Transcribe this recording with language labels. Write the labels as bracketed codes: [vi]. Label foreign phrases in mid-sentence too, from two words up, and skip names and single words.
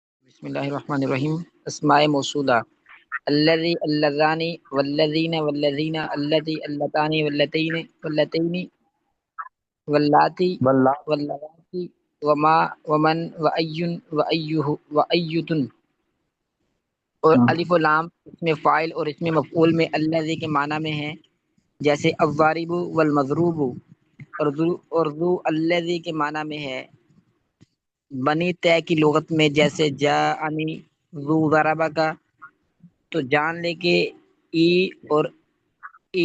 [ar] بسم اللہ الرحمن الرحیم۔ اسماء موصولہ: الذی، اللذانی، والذین، والذین، اللتی، اللتانی، واللتین، واللتین، واللاتی، واللہ واللواتی، وما، ومن، وأی، وأیہ، وأیتن۔ [ur] اور الف و لام اس میں فاعل اور اس میں مفعول میں الذی کے معنی میں ہے، جیسے [ar] الضارب والمضروب۔ [ur] اور ذو الذی کے معنی میں ہے بنی طے کی لغت میں، جیسے [ar] جاءنی ذو ضربہ [ur] کا، تو جان لے کہ ای اور ای